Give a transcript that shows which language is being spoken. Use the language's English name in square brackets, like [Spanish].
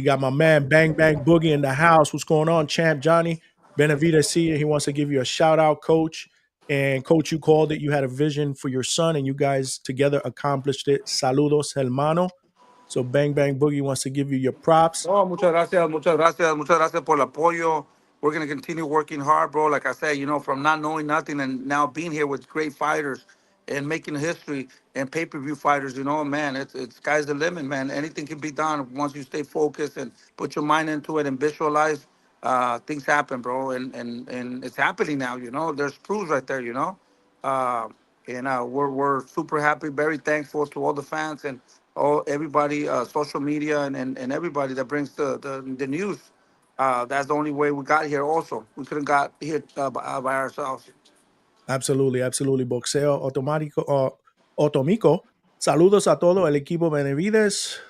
[English] You got my man Bang Bang Boogie in the house. What's going on, champ Johnny? Benavidez see you. He wants to give you a shout out, coach. And coach, you called it. You had a vision for your son, and you guys together accomplished it. [Spanish] Saludos, hermano. [English] So Bang Bang Boogie wants to give you your props. [Spanish] Oh, muchas gracias por el apoyo. [English] We're gonna continue working hard, bro. Like I said, from not knowing nothing and now being here with great fighters and making history and pay-per-view fighters, man, it's sky's the limit, man. Anything can be done once you stay focused and put your mind into it and visualize. Things happen, bro, and it's happening now. There's proofs right there. Uh, and we're super happy, very thankful to all the fans and all everybody, social media and everybody that brings the news. That's the only way we got here. Also, we couldn't got here by ourselves. Absolutely, absolutely. [Spanish] Boxeo automático, Otomico. Saludos a todo el equipo Benavides.